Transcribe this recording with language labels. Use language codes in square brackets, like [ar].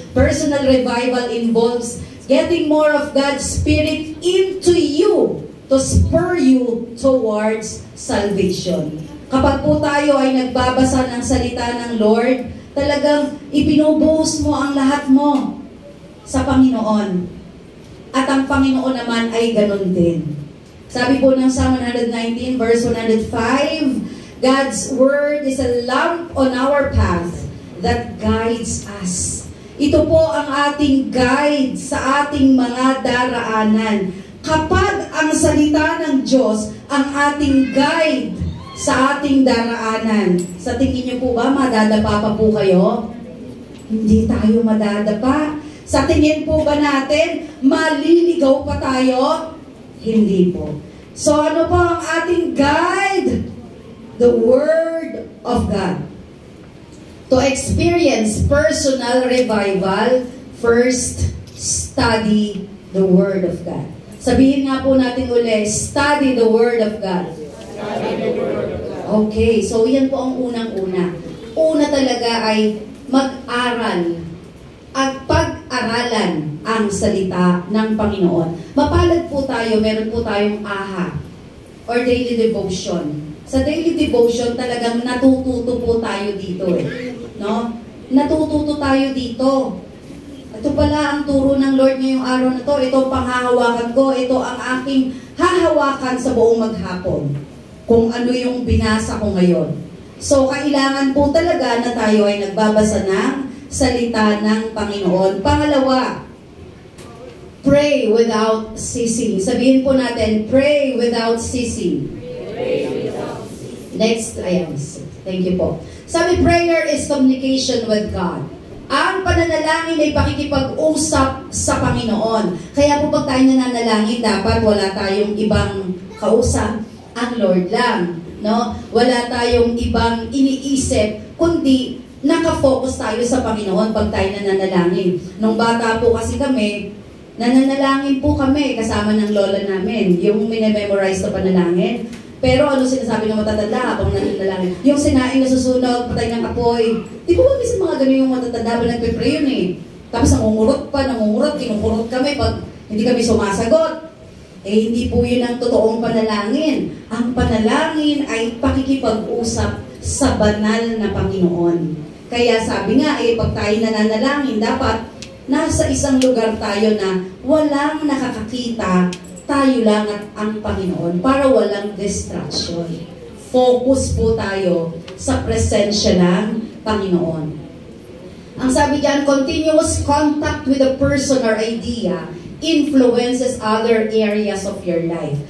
[en] Personal revival involves getting more of God's Spirit into you to spur you towards salvation. [tl] Kapag po tayo ay nagbabasa ng salita ng Lord, talagang ipinubuhos mo ang lahat mo sa Panginoon. At ang Panginoon naman ay ganun din. Sabi po ng [en] Psalm 119 verse 105, God's Word is a lamp on our path that guides us. [tl] Ito po ang ating guide sa ating mga daraanan. Kapag ang salita ng Diyos ang ating guide sa ating daraanan, sa tingin niyo po ba madadapa pa po kayo? Hindi tayo madadapa. Sa tingin po ba natin, maliligaw pa tayo? Hindi po. So ano po ang ating guide? [en] The Word of God. To experience personal revival, first, study the Word of God. [tl] Sabihin nga po natin uli, [en] study the Word of God. Study the Word of God. [tl] Okay, so yan po ang unang-una. Una talaga ay mag-aral at pag-aralan ang salita ng Panginoon. Mapalad po tayo, meron po tayong AHA or daily devotion. Sa daily devotion, talagang natututo po tayo dito no? Natututo tayo dito. Ito pala ang turo ng Lord ngayong araw na to. Ito ang panghahawakan ko. Ito ang aking hahawakan sa buong maghapon. Kung ano yung binasa ko ngayon. So, kailangan po talaga na tayo ay nagbabasa ng salita ng Panginoon. [en] Pangalawa, pray without ceasing. [tl] Sabihin po natin, [en] pray without ceasing. Next, thank you po. Sabi, prayer is communication with God. [tl] Ang pananalangin ay pakikipag-usap sa Panginoon. Kaya po pag tayo nananalangin, dapat wala tayong ibang kausap. Ang Lord lang. No? Wala tayong ibang iniisip, kundi nakafocus tayo sa Panginoon pag tayo nananalangin. Nung bata po kasi kami, nananalangin po kami kasama ng lola namin. Yung minememorize na panalangin. Pero ano sinasabi ng matatanda habang nananalangin? Yung sinaing na susunog, patay ng apoy. Di ba minsan mga ganun yung matatanda ba nagpe-pray yun eh? Tapos nangungurot, kinungurot kami pag hindi kami sumasagot. Eh hindi po yun ang totoong panalangin. Ang panalangin ay pakikipag-usap sa banal na Panginoon. Kaya sabi nga, pag tayo nananalangin, dapat nasa isang lugar tayo na walang nakakakita, tayo lang at ang Panginoon para walang distraction. Focus po tayo sa presensya ng Panginoon. Ang sabi diyan, [en] continuous contact with a person or idea influences other areas of your life.